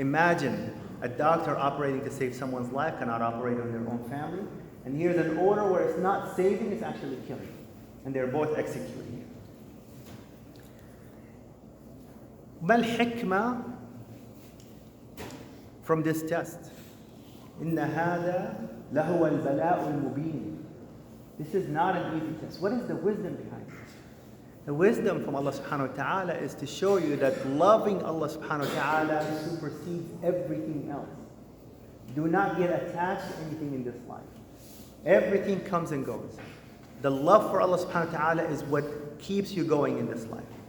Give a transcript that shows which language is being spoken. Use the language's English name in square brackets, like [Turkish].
[English] Imagine a doctor operating to save someone's life cannot operate on their own family. And here's an order where it's not saving, it's actually killing. And they're both executing it. [Arabic] ما الحكمة [English] from this test? [Arabic] إن هذا لهو البلاء المبين. [English] This is not an easy test. What is the wisdom behind this? The wisdom from Allah subhanahu wa ta'ala is to show you that loving Allah subhanahu wa ta'ala supersedes everything else. Do not get attached to anything in this life. Everything comes and goes. The love for Allah subhanahu wa ta'ala is what keeps you going in this life.